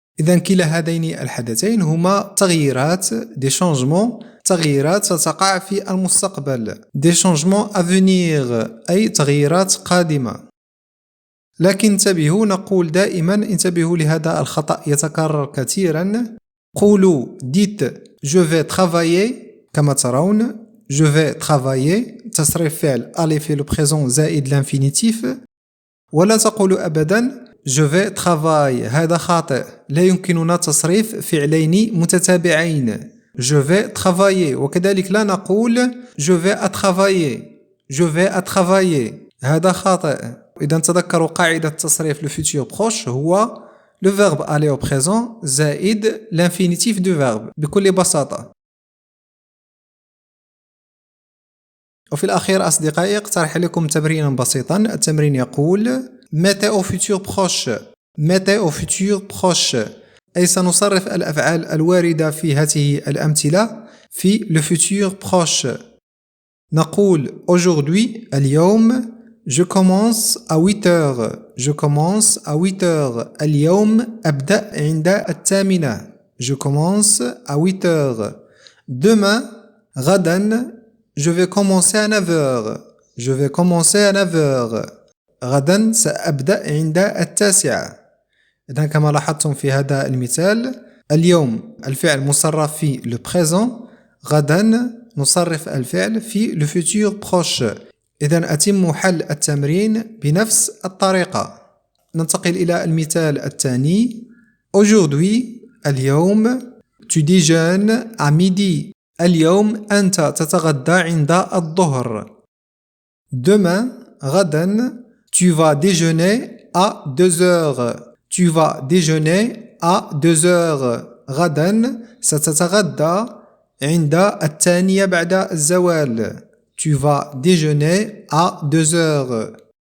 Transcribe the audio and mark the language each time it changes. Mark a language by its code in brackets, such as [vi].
[ar] إذن كلا هذين الحدثين هما تغييرات [fr] des changements [ar] تغييرات ستقع في المستقبل [fr] des changements à venir [ar] أي تغييرات قادمة. لكن انتبهوا نقول دائما انتبهوا لهذا الخطأ يتكرر كثيرا. قولوا [fr] dites je vais travailler [ar] كما ترون [fr] je vais travailler [ar] تصريف فعل [fr] aller في le présent زائد l'infinitif [ar] ولا تقولوا أبدا [fr] je vais travailler [ar] هذا خاطئ لا يمكننا تصريف فعلين متتابعين [fr] je vais travailler [ar] وكذلك لا نقول [fr] je vais à travailler je vais à travailler [ar] هذا خاطئ. إذا تذكروا قاعدة تصريف [fr] le futur proche هو le verbe aller au présent زائد l'infinitif du verbe [ar] بكل بساطة. وفي الأخير أصدقائي اقترح لكم تمرينا بسيطا. التمرين يقول [fr] mettez au futur proche mettez au futur proche [ar] أي سنصرف الأفعال الواردة في هذه الأمثلة في [fr] le futur proche. نقول aujourd'hui اليوم je commence à 8 heures je commence à 8 heures [ar] اليوم أبدأ عند 8. [fr] je commence à 8 heures. demain غدا je vais commencer à 9 heures je vais commencer à 9 heures [ar] غدا سأبدأ عند 9. إذن كما لاحظتم في هذا المثال اليوم الفعل مصرف في le présent غدا نصرف الفعل في le futur proche. إذن أتم حل التمرين بنفس الطريقة. ننتقل إلى المثال الثاني. aujourd'hui اليوم [fr] tu déjeunes à midi [ar] اليوم أنت تتغدى عند الظهر. [fr] demain غدا tu vas déjeuner à 2 heures tu vas déjeuner à 2 heures [ar] غدا ستتغدى عند 2 بعد الزوال [fr] tu vas déjeuner à 2 heures.